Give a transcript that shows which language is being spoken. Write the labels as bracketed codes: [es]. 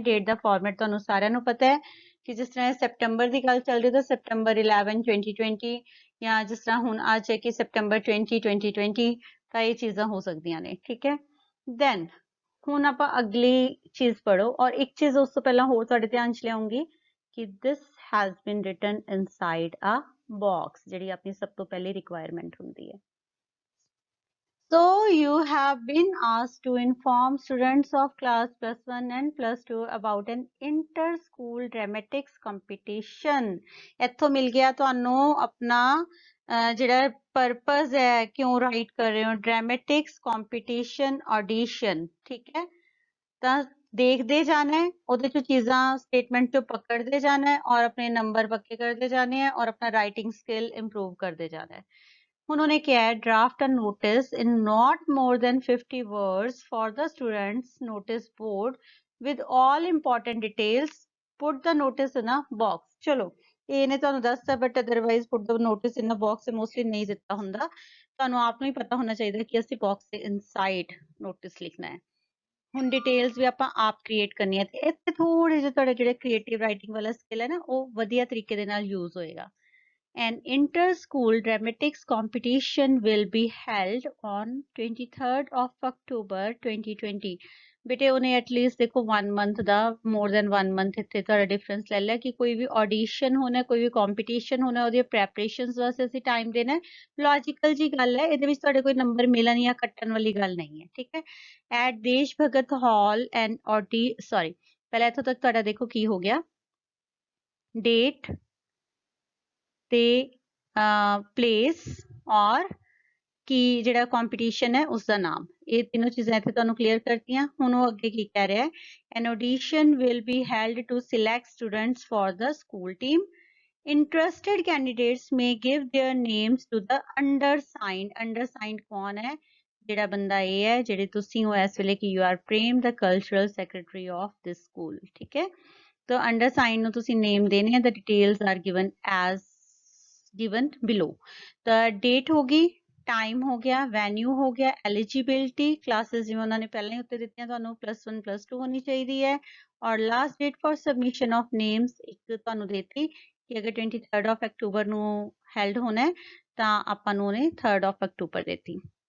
[pa] Date ਦਾ format ਤੁਹਾਨੂੰ ਸਾਰਿਆਂ ਨੂੰ ਪਤਾ ਹੈ ਕਿ ਜਿਸ ਤਰ੍ਹਾਂ ਸੈਪਟੈਂਬਰ ਦੀ ਗੱਲ ਚੱਲ ਰਹੀ ਤਾਂ ਸੈਪਟੈਂਬਰ 11 2020, ਜਾਂ ਜਿਸ ਤਰ੍ਹਾਂ ਹੁਣ ਅੱਜ ਹੈ ਕਿ ਸੈਪਟੈਂਬਰ 20 2020, ਤਾਂ ਇਹ ਚੀਜ਼ਾਂ ਹੋ ਸਕਦੀਆਂ ਨੇ, ਠੀਕ ਹੈ। ਦੈਨ ਹੁਣ ਆਪਾਂ ਅਗਲੀ ਚੀਜ਼ ਪੜ੍ਹੋ, ਔਰ ਇੱਕ ਚੀਜ਼ ਉਸ ਤੋਂ ਪਹਿਲਾਂ ਹੋਰ ਤੁਹਾਡੇ ਧਿਆਨ 'ਚ ਲਿਆਉਂਗੀ ਕਿ [en] this has been written inside a box, [pa] ਜਿਹੜੀ ਆਪਣੀ ਸਭ ਤੋਂ ਪਹਿਲੀ ਰਿਕੁਆਇਰਮੈਂਟ ਹੁੰਦੀ ਹੈ। [en] So you have been asked to inform students of class +1 and +2 about an inter-school dramatics competition. [pa] ਇੱਥੋਂ ਮਿਲ ਗਿਆ ਤੁਹਾਨੂੰ ਆਪਣਾ ਜਿਹੜਾ ਪਰਪਸ ਹੈ, ਕਿਉਂ ਰਾਈਟ ਕਰ ਰਹੇ ਹੋ, ਡਰਾਮੈਟਿਕਸ ਕੰਪੀਟੀਸ਼ਨ ਆਡੀਸ਼ਨ, ਠੀਕ ਹੈ। ਤਾਂ ਦੇਖਦੇ ਜਾਣਾ ਹੈ, ਉਹਦੇ ਚੋਂ ਚੀਜ਼ਾਂ ਸਟੇਟਮੈਂਟ ਚੋਂ ਪਕੜਦੇ ਜਾਣਾ ਹੈ ਔਰ ਆਪਣੇ ਨੰਬਰ ਪੱਕੇ ਕਰਦੇ ਜਾਣੇ ਹੈ ਔਰ ਆਪਣਾ ਰਾਈਟਿੰਗ ਸਕਿੱਲ ਇੰਪਰੂਵ ਕਰਦੇ ਜਾਣਾ ਹੈ। [hi] उन्होंने क्या है, [en] Draft a notice in not more than 50 words for the students notice board with all important details, put the notice in a box. [hi] चलो [pa] ਇਹਨੇ ਤੁਹਾਨੂੰ ਦੱਸਤਾ, [en] but otherwise put the notice in a box [pa] mostly ਨਹੀਂ ਦਿੱਤਾ ਹੁੰਦਾ, ਤੁਹਾਨੂੰ ਆਪ ਨੂੰ ਹੀ ਪਤਾ ਹੋਣਾ ਚਾਹੀਦਾ ਕਿ ਅਸੀਂ ਬਾਕਸ ਦੇ ਇਨਸਾਈਡ ਨੋਟਿਸ ਲਿਖਣਾ ਹੈ। ਹੁਣ ਡਿਟੇਲਸ ਵੀ ਆਪਾਂ ਆਪ ਕ੍ਰੀਏਟ ਕਰਨੀ ਹੈ, ਤੇ ਇੱਥੇ ਥੋੜੇ ਜਿਹੇ ਤੁਹਾਡੇ ਜਿਹੜੇ ਕ੍ਰੀਏਟਿਵ ਰਾਈਟਿੰਗ ਵਾਲਾ ਸਕਿੱਲ ਹੈ ਨਾ, ਉਹ ਵਧੀਆ ਤਰੀਕੇ ਦੇ ਨਾਲ ਯੂਜ਼ ਹੋਏਗਾ। [en] An inter-school dramatics competition will be held on 23rd of October 2020। [pa] ਬੇਟੇ ਉਹਨੇ ਐਟਲੀਸਟ ਦੇਖੋ 1 ਮੰਥ ਦਾ, [en] more than 1 month [pa] ਇੱਥੇ ਤੁਹਾਡਾ ਡਿਫਰੈਂਸ ਲੈ ਲਿਆ ਕਿ ਕੋਈ ਵੀ ਆਡੀਸ਼ਨ ਹੋਣਾ, ਕੋਈ ਵੀ ਕੰਪੀਟੀਸ਼ਨ ਹੋਣਾ, ਉਹਦੀਆਂ ਪ੍ਰੈਪਰੇਸ਼ਨਸ ਵਾਸਤੇ ਅਸੀਂ ਟਾਈਮ ਦੇਣਾ। ਲੌਜੀਕਲ ਜੀ ਗੱਲ ਹੈ, ਇਹਦੇ ਵਿੱਚ ਤੁਹਾਡੇ ਕੋਈ ਨੰਬਰ ਮਿਲਣ ਜਾਂ ਕੱਟਣ ਵਾਲੀ ਗੱਲ ਨਹੀਂ ਹੈ, ਠੀਕ ਹੈ। [en] at Desh Bhagat Hall and sorry, [pa] ਪਹਿਲਾਂ ਇੱਥੋਂ ਤੱਕ ਤੁਹਾਡਾ ਦੇਖੋ ਕੀ ਹੋ ਗਿਆ, ਡੇਟ ਤੇ ਪਲੇਸ ਔਰ ਕੀ ਜਿਹੜਾ ਕੰਪੀਟੀਸ਼ਨ ਹੈ ਉਸਦਾ ਨਾਮ, ਇਹ ਤਿੰਨੋਂ ਚੀਜ਼ਾਂ ਇੱਥੇ ਤੁਹਾਨੂੰ ਕਲੀਅਰ ਕਰਤੀਆਂ। ਹੁਣ ਉਹ ਅੱਗੇ ਕੀ ਕਹਿ ਰਿਹਾ ਹੈ, [en] An audition will be held to select students for the school team. Interested candidates may give their names to the undersigned। [pa] undersigned ਕੌਣ ਹੈ, ਜਿਹੜਾ ਬੰਦਾ ਇਹ ਹੈ ਜਿਹੜੇ ਤੁਸੀਂ ਹੋ ਇਸ ਵੇਲੇ ਕਿ [en] you are Prem the cultural secretary of this school, [pa] ਠੀਕ ਹੈ। ਤਾਂ ਅੰਡਰਸਾਈਨ ਨੂੰ ਤੁਸੀਂ ਨੇਮ ਦੇਣੇ ਆ, [en] The details are given as given below। [pa] the date ਹੋਗੀ, time ਹੋ ਗਿਆ, venue ਹੋ ਗਿਆ, eligibility classes ਜਿਵੇਂ ਉਹਨਾਂ ਨੇ ਪਹਿਲਾਂ ਹੀ ਉੱਤੇ ਦਿੱਤੀਆਂ ਤੁਹਾਨੂੰ +1 +2 ਹੋਣੀ ਚਾਹੀਦੀ ਹੈ, ਔਰ [en] last date for submission of names [pa] ਇੱਕ ਤੁਹਾਨੂੰ ਦੇਤੀ ਕਿ ਅਗਰ 23rd of October ਨੂੰ held ਹੋਣਾ ਹੈ ਤਾਂ ਆਪਾਂ ਨੂੰ ਉਹਨੇ 3rd of October ਦੇਤੀ।